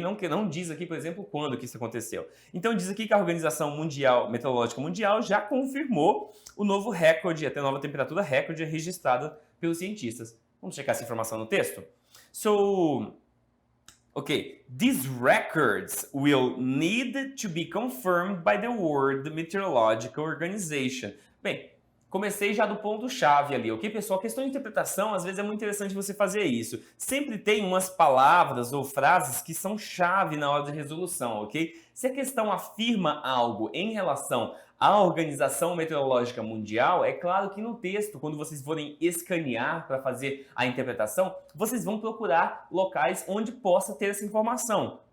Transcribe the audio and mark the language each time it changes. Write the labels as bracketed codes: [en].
[pt] Não diz aqui, por exemplo, quando que isso aconteceu. Então diz aqui que a Organização Meteorológica Mundial já confirmou o novo recorde, até a nova temperatura recorde registrada pelos cientistas. Vamos checar essa informação no texto? [en] So, ok, these records will need to be confirmed by the World Meteorological Organization. [pt] Bem, comecei já do ponto-chave ali, ok, pessoal? A questão de interpretação, às vezes é muito interessante você fazer isso. Sempre tem umas palavras ou frases que são chave na hora de resolução, ok? Se a questão afirma algo em relação à Organização Meteorológica Mundial, é claro que no texto, quando vocês forem escanear para fazer a interpretação, vocês vão procurar locais onde possa ter essa informação.